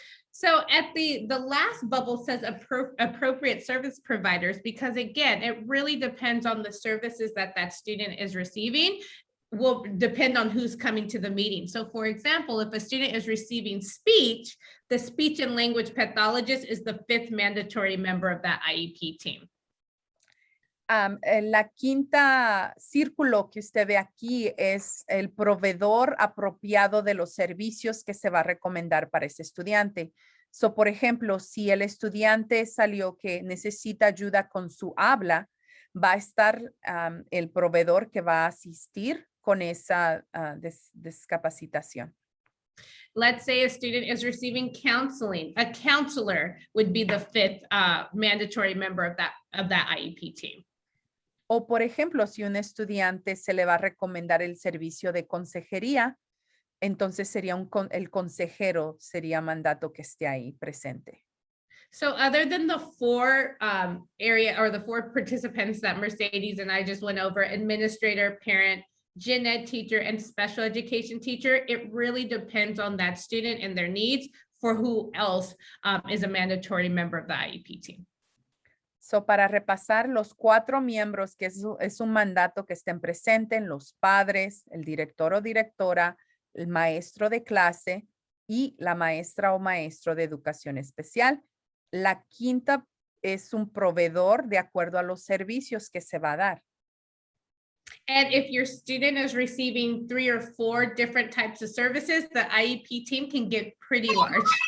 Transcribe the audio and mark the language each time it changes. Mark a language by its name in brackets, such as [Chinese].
[English] So at the last bubble says appropriate service providers, because again, it really depends on the services that student is receiving. Will depend on who's coming to the meeting. So for example, if a student is receiving speech, the speech and language pathologist is the 5th mandatory member of that IEP team. [Spanish] La quinta círculo que usted ve aquí es el proveedor apropiado de los servicios que se va a recomendar para ese estudiante. So, por ejemplo, si el estudiante salió que necesita ayuda con su habla, va a estar el proveedor que va a asistir con esa discapacitación. [English] Let's say a student is receiving counseling. A counselor would be the 5th mandatory member of that IEP team. [Spanish] O, por ejemplo, si un estudiante se le va a recomendar el servicio de consejería, entonces sería el consejero sería mandato que esté ahí presente. [English] So other than the 4 area or the 4 participants that Mercedes and I just went over, administrator, parent, gen ed teacher, and special education teacher, it really depends on that student and their needs for who else is a mandatory member of the IEP team. [Spanish] So, para repasar, los 4 miembros que es un mandato que estén presentes: los padres, el director o directora, el maestro de clase y la maestra o maestro de educación especial. La quinta es un proveedor de acuerdo a los servicios que se va a dar. [English] And if your student is receiving 3 or 4 different types of services, the IEP team can get pretty large.